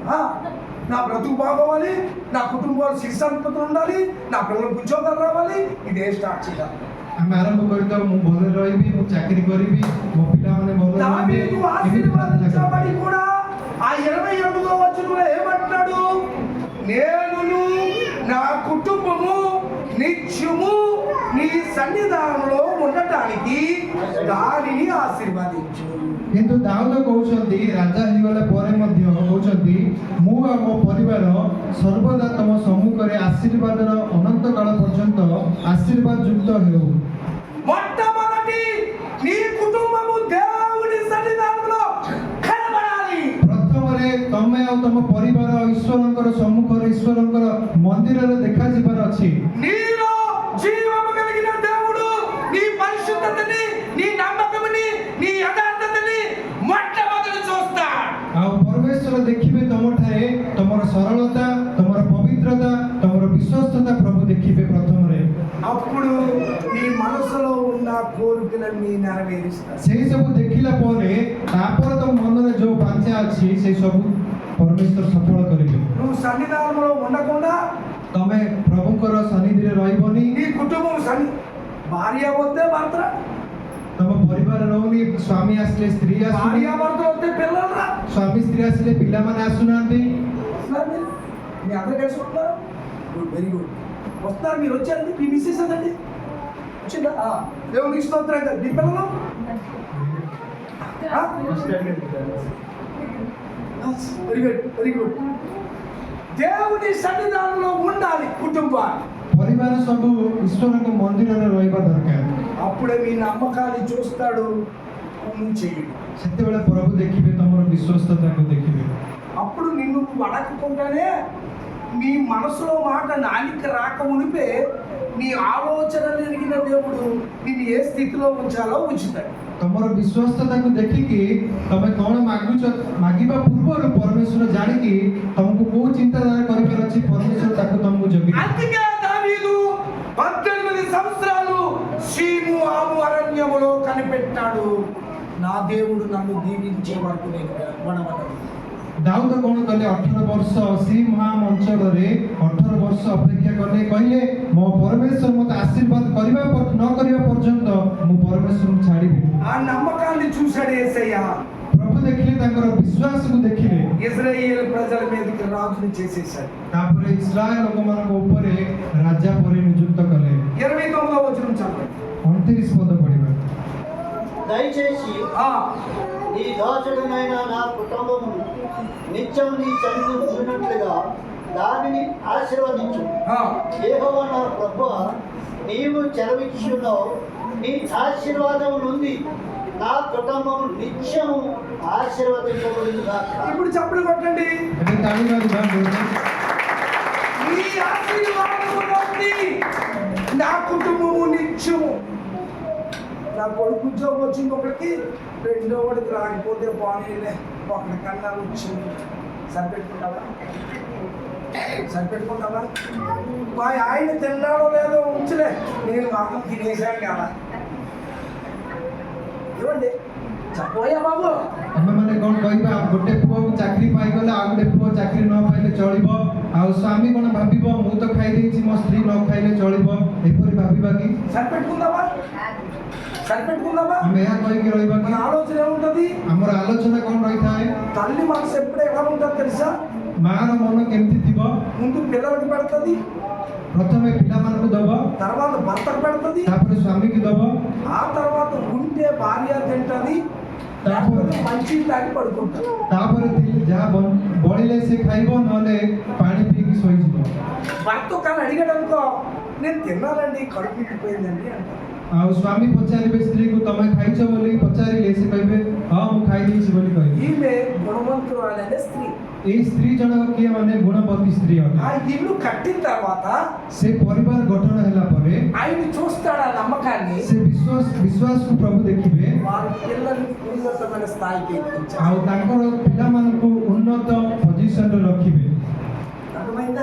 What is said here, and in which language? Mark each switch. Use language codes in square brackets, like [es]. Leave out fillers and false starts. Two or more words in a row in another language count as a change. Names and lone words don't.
[te] నా బ్రతుకు బాగోవాలి, నా కుటుంబాలు శిక్షాంతలు ఉండాలి, నా పిల్లలకు ఉద్యోగాలు రావాలి, ఇదే స్టార్ట్ చేయాలి. [or] ଆମେ ଆରମ୍ଭ କରିଥାଉ, ମୁଁ ଭଲରେ ରହିବି, ମୁଁ ଚାକିରି କରିବି, ମୋ ପିଲାମାନେ ଭଲରେ ରହିବେ, [te] దావీదు [or] ଏମିତି ପ୍ରାର୍ଥନା [te] ఆశీర్వదించబడి [or] କରିବେ। [te] కూడా ఆ 28వ వచనంలో ఏమంటున్నాడు? నేనును నా కుటుంబము నిత్యము నీ సన్నిధానంలో ఉండటానికి దానిని ఆశీర్వదించు. [or] କିନ୍ତୁ ଦାଉଦ କହୁଛନ୍ତି, ରାଜା ହେଇଗଲା ପରେ ମଧ୍ୟ କହୁଛନ୍ତି, ମୁଁ ଆଉ ମୋ ପରିବାର ସର୍ବଦା ତମ ସମ୍ମୁଖରେ ଆଶୀର୍ବାଦର ଅନନ୍ତ କାଳ ପର୍ଯ୍ୟନ୍ତ ଆଶୀର୍ବାଦ ଯୁକ୍ତ ହେଉ। [te] మొట్టమొదటి నీ కుటుంబము దేవుని సన్నిధానంలో కనబడాలి. [or] ପ୍ରଥମରେ ତମେ ଆଉ ତମ ପରିବାର ଈଶ୍ୱରଙ୍କର ସମ୍ମୁଖରେ, ଈଶ୍ୱରଙ୍କର ମନ୍ଦିରରେ ଦେଖାଯିବାର ଅଛି। [te] నీలో జీవము కలిగిన దేవుడు నీ పరిశుద్ధతని, నీ నమ్మకముని, నీ యథార్థతని మొట్టమొదటి చూస్తాడు. [or] ଆଉ ପରମେଶ୍ୱର ଦେଖିବେ ତମଠାରେ ତମର ସରଳତା, ତମର ପବିତ୍ରତା, ତମର ବିଶ୍ୱସ୍ତତା ପ୍ରଭୁ ଦେଖିବେ ପ୍ରଥମରେ। [te] అప్పుడు నీ మనసులో ఉన్న కోరికలన్నీ నెరవేరుస్తాడు. [or] ସେଇ ସବୁ ଦେଖିଲା ପରେ ତାପରେ ତମ ମନରେ ଯୋଉ ବାଞ୍ଚା ଅଛି ସେଇ ସବୁ ପରମେଶ୍ୱର ସଫଳ କରିବେ। [te] నువ్వు సన్నిధానంలో ఉండకుండా [or] ତମେ ପ୍ରଭୁଙ୍କର ସନ୍ନିଧିରେ ରହିବନି, [te] నీ కుటుంబం భార్య వద్దే భర్త, [or] ତମ ପରିବାର ରହୁନି, ସ୍ୱାମୀ ଆସିଲେ ସ୍ତ୍ରୀ ଆସୁନି, [te] భార్య భర్త వద్దే పిల్లలు రా. [or] ସ୍ୱାମୀ ସ୍ତ୍ରୀ ଆସିଲେ ପିଲାମାନେ ଆସୁନାହାନ୍ତି। [te] మీ అందరూ కలిసి ఉంటారు. [en] good, very good. [te] వస్తారు, మీరు వచ్చారండి, మీ మిస్సెస్ అదండి వచ్చిందా? దేవునికి స్తోత్రం కదా. మీ పిల్లలు [en] very good, very good. [te] దేవుని సన్నిధానంలో ఉండాలి కుటుంబాన్ని. [or] ପରିବାର ସବୁ ଈଶ୍ୱରଙ୍କ ମନ୍ଦିରରେ ରହିବା ଦରକାର। [te] అప్పుడే మీ నమ్మకాన్ని చూస్తాడు, నువ్వు చెయ్యడు. [or] ସେତେବେଳେ ପ୍ରଭୁ ଦେଖିବେ ତମର ବିଶ୍ୱସ୍ତତାକୁ ଦେଖିବେ। [te] అప్పుడు నిన్ను నువ్వు అడగకుండానే నీ మనసులో మాట నాలిక రాక మునిపే నీ ఆలోచనలు ఎరిగిన దేవుడు నిన్ను ఏ స్థితిలో ఉంచాలో ఉంచుతాడు. [or] ତମର ବିଶ୍ୱସ୍ତତାକୁ ଦେଖିକି ତମେ କ'ଣ ମାଗୁଛ, ମାଗିବା ପୂର୍ବରୁ ପରମେଶ୍ୱର ଜାଣିକି ତମକୁ କୋଉ ଚିନ୍ତାଧାରା କରିବାର ଅଛି, ପରମେଶ୍ୱର ତାକୁ ତମକୁ ଜଗି। [te] అందుకే దావీదు 18 సంవత్సరాలు సీము ఆము అరణ్యములో కనిపెట్టాడు. నా దేవుడు నన్ను దీవించే వరకు నేను వడవను. [or] ଦାଉଦ କଣ କଲେ 18 ବର୍ଷ ସିମହାମ ଅଞ୍ଚଳରେ 18 ବର୍ଷ ଅପେକ୍ଷା କଲେ, କହିଲେ ମୋ ପରମେଶ୍ୱର ମୋତେ ଆଶୀର୍ବାଦ ନ କରିବା ପର୍ଯ୍ୟନ୍ତ ମୁଁ ପରମେଶ୍ୱରଙ୍କୁ ଛାଡ଼ିବି। [te] ఆ నమ్మకాన్ని చూశాడు యేసయ్య. [or] ପ୍ରଭୁ ଦେଖିଲେ ତାଙ୍କର ବିଶ୍ୱାସକୁ ଦେଖିଲେ। [te] ఇజ్రాయేల్ ప్రజల మీదకి రాజుని చేసేశాడు. [or] ତାପରେ ଇସ୍ରାଏଲ ଲୋକମାନଙ୍କ ଉପରେ ରାଜା ପରି ନିଯୁକ୍ତ କଲେ। [te] 29వ వచనం చదవండి. [or] 29 ପଦ ପଢିବା। [te] దయచేసి ఆ నీ దాసుడనైన నా కుటుంబము నిత్యం నీ చెంగు ఉన్నట్లుగా దానిని ఆశీర్వదించు. ఆ యెహోవా నా ప్రభువా, నీవు చెలవిచ్చున్నావు నీ ఆశీర్వాదం నుండి నా కుటుంబం నిత్యం ఆశీర్వదించబడింది కాక. ఇప్పుడు చప్పట్లు కొట్టండి. [or] ଏବେ ତାଳି ବାଜିବା। [te] నీ ఆశీర్వాదము నుండి నా కుటుంబము నిత్యము. నా కొడుకు ఉద్యోగం వచ్చింది ఒకటికి, రెండో వాడికి రాకపోతే బాగానే ఒకటి కన్నా వచ్చింది. సరిపెట్టుకుంటావా? సరిపెట్టుకుంటావా? మా ఆయన తిన్నాడో లేదో ఉంచలే, నేను మాత్రం తినేసాను కదా. ఇవ్వండి చెప్పబోయా బాబు. [or] ଆମେମାନେ କଣ କହିବା, ଗୋଟେ ପୁଅକୁ ଚାକିରି ପାଇଗଲେ ଆଉ ଗୋଟେ ପୁଅ ଚାକିରି ନ ପାଇଲେ ଚଳିବ, ଆଉ ସ୍ୱାମୀ କଣ ଭାବିବ ମୁଁ ତ ଖାଇଦେଇଛି ମୋ ସ୍ତ୍ରୀ ନ ଖାଇଲେ ଚଳିବ, ଏପରି ଭାବିବା କି? [te] సరిపెట్టుకుందామా? సరిపెట్టుకుందామా? [or] ଆମେ ଏହା କହିକି ରହିବା [te] మన [or] କି? [te] ఆలోచన ఏముంటది? [or] ଆମର ଆଲୋଚନା କଣ ରହିଥାଏ? [te] తల్లి మనసు ఎప్పుడు ఎలా ఉంటుంది తెలుసా? [or] ମାର ମନ କେମିତି ଥିବ? [te] ముందు పిల్లలకి పెడుతుంది, [or] ପ୍ରଥମେ ପିଲାମାନଙ୍କୁ ଦବ, [te] తర్వాత భర్తకు పెడుతుంది, [or] ତାପରେ ସ୍ୱାମୀକି ଦବ, [te] ఆ తర్వాత ఉంటే భార్య తింటది, లేకపోతే మంచి తాగి పడుకుంటారు. [or] ତାପରେ ଯାହା ବଳିଲେ ସେ ଖାଇବ, ନହେଲେ ପାଣି ପିଇକି ଶୋଇଯିବ। [te] భర్త కానీ అడిగాడు అనుకో, నేను తిన్నానండి కడుపు నిండిపోయిందండి అంటారు. [or] ଆଉ ସ୍ୱାମୀ ପଚାରିବେ ସ୍ତ୍ରୀକୁ ତମେ ଖାଇଛ ବୋଲି ପଚାରିଲେ ସେ କହିବେ ହଁ ମୁଁ ଖାଇଦେଇଛି ବୋଲି କହିବେ। [te] ఈమె గుణవంతురాలనే స్త్రీ. [or] ଏଇ ସ୍ତ୍ରୀ ଜଣକ କିଏ? ମାନେ ଗୁଣବତୀ ସ୍ତ୍ରୀ ఆ ଅଟେ। [te] ఇల్లు కట్టిన తర్వాత [or] ସେ ପରିବାର ଗଠନ ହେଲା ପରେ [te] ఆయన చూస్తాడు ఆ నమ్మకాన్ని. [or] ସେ ବିଶ୍ୱାସକୁ ପ୍ରଭୁ ଦେଖିବେ, [te] వారి పిల్లల్ని ఉన్నతమైన స్థాయికి ఎక్కించారు. [or] ଆଉ ତାଙ୍କର ପିଲାମାନଙ୍କୁ ଉନ୍ନତ ପୋଜିସନରେ ରଖିବେ। [te] అర్థమైందా?